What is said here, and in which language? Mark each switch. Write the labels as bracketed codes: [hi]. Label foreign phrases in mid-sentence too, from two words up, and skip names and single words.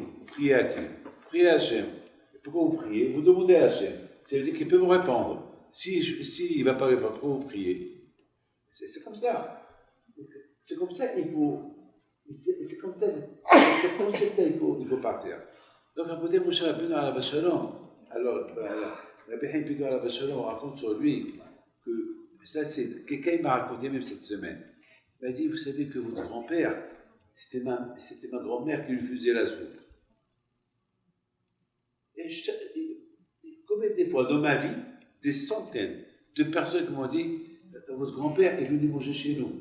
[fr] Priez à qui? Priez à Hachem. Pourquoi vous priez? Vous demandez à Hachem. Ça veut dire qu'il peut vous répondre. Si il ne va pas répondre, pourquoi vous priez? C'est comme ça. C'est comme ça qu'il faut... C'est comme ça qu'il faut partir. Donc, après Moshe Rabbeinu [he] עליו השלום, [fr] alors, Rabbi Haïm Pinto [he] עליו השלום [fr] raconte sur lui que ça, c'est quelqu'un qui m'a raconté même cette semaine. Il m'a dit, vous savez que votre grand-père, c'était ma grand-mère qui lui faisait la soupe. Et combien de fois dans ma vie, des centaines de personnes qui m'ont dit, votre grand-père est venu manger chez nous.